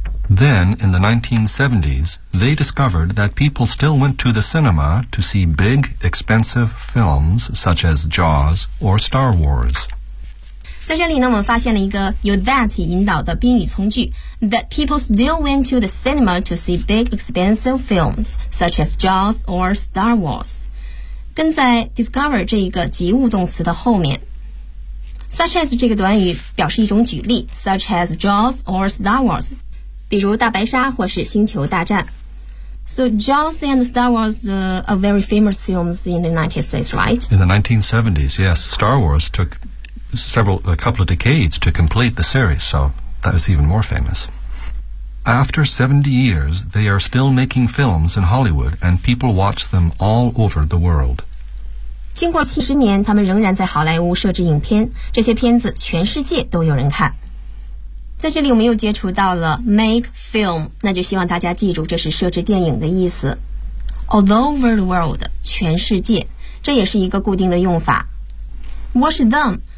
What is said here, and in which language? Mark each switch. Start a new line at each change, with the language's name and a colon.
English: Then in the 1970s, they discovered that people still went to the cinema to see big, expensive films such as Jaws or Star Wars.
Chinese: 在这里呢，我们发现了一个由 that 引导的宾语从句。
English: That people still went to the cinema to see big expensive films, such as Jaws or Star Wars.
Chinese: 跟在 discover 这一个及物动词的后面。Such as 这个短语表示一种举例 ,
English: such as Jaws or Star Wars,
Chinese: 比如大白鲨或是星球大战。
English: So Jaws and Star Wars are very famous films in the United States, right? In the 1970s, yes. Star Wars took a couple of decades to complete the series, so... That is even more famous. After 70 years, they are still making films in Hollywood, and people watch them all over the world.
Chinese: 经过70年，他们仍然在好莱坞设置影片，这些片子全世界都有人看。在这里，我们又接触到了 make film, 那就希望大家记住，这是设置电影的意思。
English: All over the world,
Chinese: 全世界，这也是一个固定的用法。
English: Watch them.